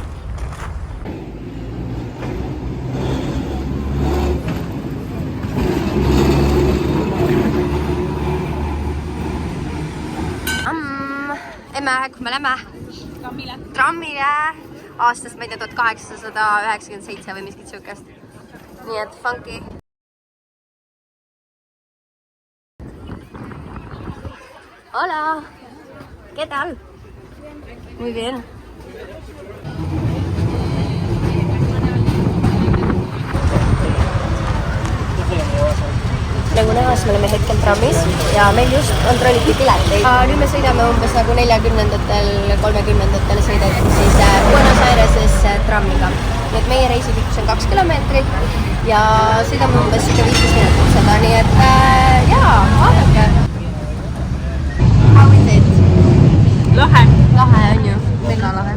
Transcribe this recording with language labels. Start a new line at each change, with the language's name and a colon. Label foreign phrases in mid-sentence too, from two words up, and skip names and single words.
Estonian: Emme, kui me lähme trammile aastast, ma ei tea, 1897 või miskit siukest. Nii et funky.
Spanish: Hola! ¿Qué tal? Muy bien.
Estonian: Nagu näha, siis me oleme hetkel trammis ja meil just kontrolliti pileteid. Nüüd me sõidame umbes nagu 40-ndatel, 30-ndatel sõideti siis Buenos Airesesse trammiga. Nii et meie reisipikkus on 2 kilomeetrit ja sõidame umbes 15 minutit seda, nii et jaa, vaadake.
English: How is it?
Estonian: Lahe. Lahe on ju, mega lahe.